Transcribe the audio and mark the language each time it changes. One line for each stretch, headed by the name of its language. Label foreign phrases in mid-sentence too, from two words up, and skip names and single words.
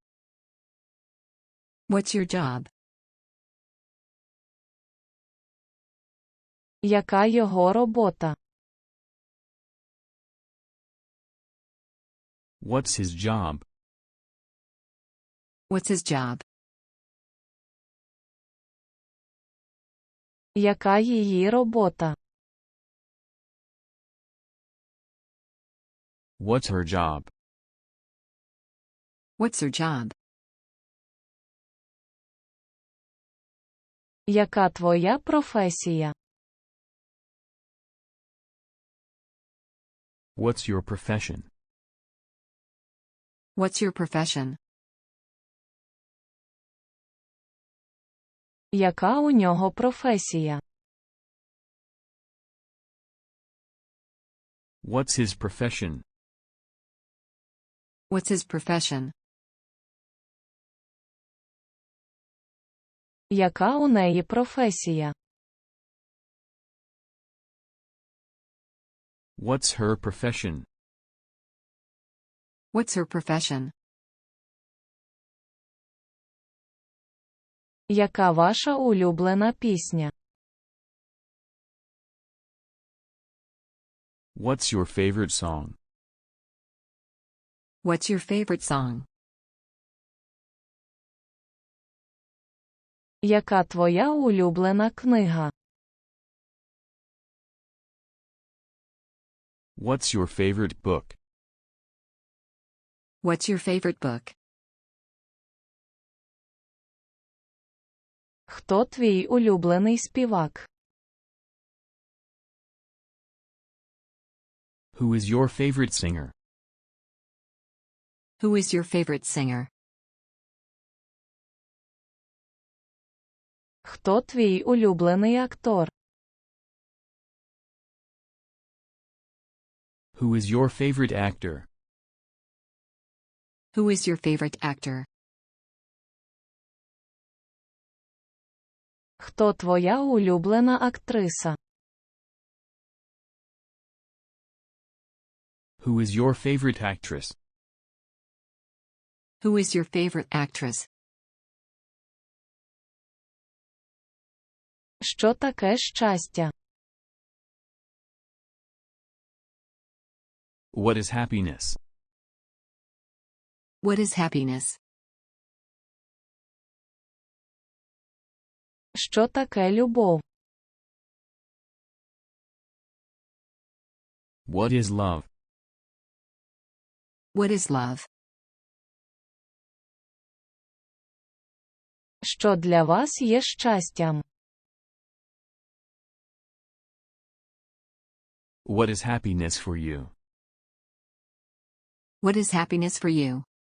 English: What's your job?
Ukrainian: Яка його робота?
English: What's his job? What's his job?
Ukrainian: Яка її робота?
English: What's her job? What's her job?
Ukrainian: Яка твоя професія?
English: What's your profession? What's your profession?
Ukrainian: Яка у нього професія?
English: What's his profession? What's his profession?
Ukrainian: Яка у неї професія?
English: What's her profession? What's her profession?
Ukrainian: Яка ваша улюблена пісня?
English: What's your favorite song? What's your favorite song?
Ukrainian: Яка твоя улюблена книга?
English: What's your favorite book? What's your favorite book?
Ukrainian: Хто твій улюблений співак?
English: Who is your favorite singer? Who is your favorite singer?
Ukrainian: Хто твій улюблений актор?
English: Who is your favorite actor? Who is your favorite actor?
Ukrainian: Хто твоя улюблена актриса?
English: Who is your favorite actress? Who is your favorite actress?
Ukrainian: Що таке щастя?
English: What is happiness? What is happiness?
Ukrainian: Що таке любов?
English: What is love? What is love?
Ukrainian: Що для вас є щастям?
English: What is happiness for you? What is happiness for you?